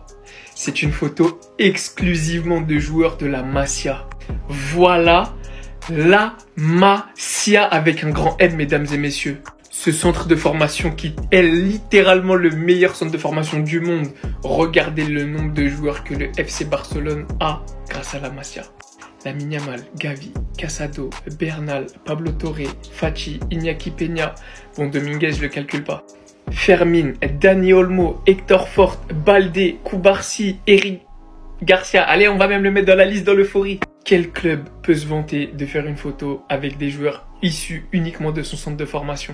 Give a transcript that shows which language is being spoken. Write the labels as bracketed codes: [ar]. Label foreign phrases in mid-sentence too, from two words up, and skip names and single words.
[fr] C'est une photo exclusivement de joueurs de la Masia. Voilà la Masia avec un grand M, mesdames et messieurs. Ce centre de formation qui est littéralement le meilleur centre de formation du monde. Regardez le nombre de joueurs que le FC Barcelone a grâce à la Masia. Lamine Yamal, Gavi, Casado, Bernal, Pablo Torre, Fati, Iñaki Peña. Bon, Dominguez, je le calcule pas. Fermin, Dani Olmo, Hector Forte, Baldé, Cubarsí, Eric Garcia. Allez, on va même le mettre dans la liste dans l'euphorie. Quel club peut se vanter de faire une photo avec des joueurs issus uniquement de son centre de formation?